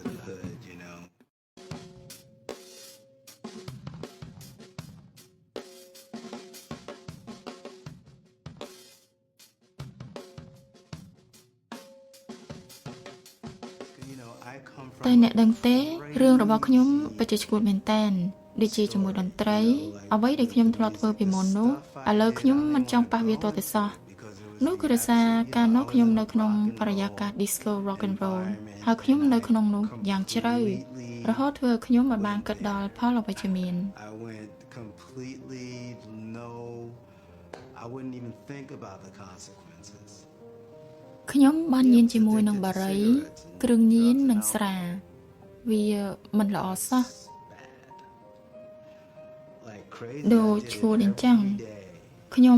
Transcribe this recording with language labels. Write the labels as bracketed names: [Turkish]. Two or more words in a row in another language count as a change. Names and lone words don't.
[Khmer] តែអ្នកដឹងទេរឿងរបស់ខ្ញុំពិតជាឈួតមែនតើដូចជាជាមួយតន្ត្រីអ្វី ដែលខ្ញុំធ្លាប់ធ្វើពីមុននោះឥឡូវខ្ញុំមិនចង់ប៉ះវាទាល់តែសោះនោះគឺដោយសារកាលនោះខ្ញុំនៅក្នុងបរិយាកាស [English] disco rock and roll [Khmer] ហើយខ្ញុំនៅក្នុងនោះយ៉ាងជ្រៅរហូតធ្វើឲ្យខ្ញុំមិនបានគិតដល់ផលអវិជ្ជមាន ខ្ញុំបានញៀនជាមួយនឹងបារីគ្រឿងញៀននិងស្រាវាមិនល្អសោះដូចឈួតអញ្ចឹងខ្ញុំ